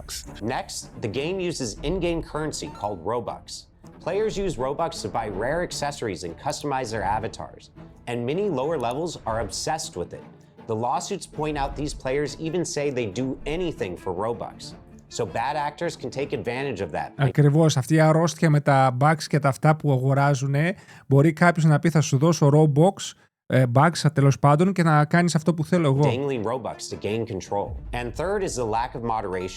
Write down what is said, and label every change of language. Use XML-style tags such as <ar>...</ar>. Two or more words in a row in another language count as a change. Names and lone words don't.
<en>Next, the game uses in-game currency called Robux. Players use Robux to buy rare accessories and customize their avatars, and many lower levels are obsessed with it. The lawsuits point out these players even say they do anything for Robux. So bad actors can take advantage of that.</en> <el>Ακριβώς, αυτή η αρρώστια με τα bugs και τα αυτά που αγοράζουν, μπορεί κάποιος να πει θα σου δώσω Roblox, bugs τέλος πάντων και να κάνεις αυτό που θέλω εγώ.</el> <en>Dangling Robux to gain control. And third is the lack of moderation.</en>